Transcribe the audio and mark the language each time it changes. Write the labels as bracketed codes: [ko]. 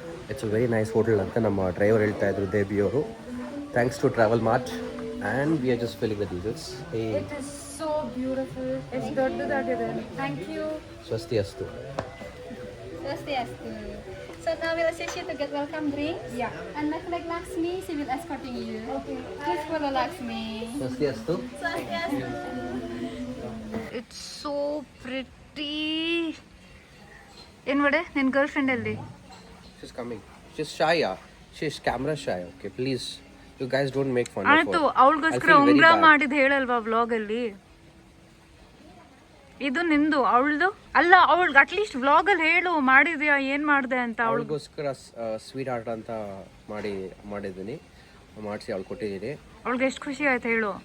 [en] It's a very nice hotel [kn] ಅಂತ ನಮ್ಮ driver ಹೇಳ್ತಾ ಇದ್ರು, ದೇಬಿ ಅವರು. [en] Thanks to Travel Mart, and we are just filling the details. Hey. It is so beautiful. It's [kn] ದೊಡ್ಡದಾಗಿದೆ. [en] Thank you. [ban] ಸ್ವಸ್ತಿ ಅಸ್ತು. [en] So now we'll assist you to get welcome drinks. Yeah. And like Lakshmi, she will escorting you. Okay. Please follow Lakshmi. [ban] ಸ್ವಸ್ತಿ ಅಸ್ತು. [en] It's so pretty. [kn] ಏನು ವಡೆ ನಿನ್ನ girl friend ಅಲ್ಲಿ? [en] She's coming. She's shy. She's camera shy. Okay, please. You guys don't make fun of her. [kn] ಆಯ್ತು, ಅವಳಿಗೋಸ್ಕರ ಉಂಗ್ರ ಮಾಡಿದ್ ಹೇಳಲ್ವಾ ವ್ಲಾಗಲ್ಲಿ? ಇದು ನಿಂದು, ಅವಳದು ಅಲ್ಲ. ಅವಳಿಗೆ ಅಟ್ಲೀಸ್ಟ್ ವ್ಲಾಗಲ್ಲಿ ಹೇಳು ಮಾಡಿದ್ಯಾ, ಏನು ಮಾಡಿದೆ ಅಂತ. ಅವಳಿಗೋಸ್ಕರ ಸ್ವೀಟ್ ಆರ್ಟ್ ಅಂತ ಮಾಡಿದ್ದೀನಿ, ಮಾಡಿಸಿ ಅವಳು ಕೊಟ್ಟಿದ್ದೀನಿ. ಅವಳಿಗೆ ಎಷ್ಟು ಖುಷಿ ಆಯ್ತು ಹೇಳು?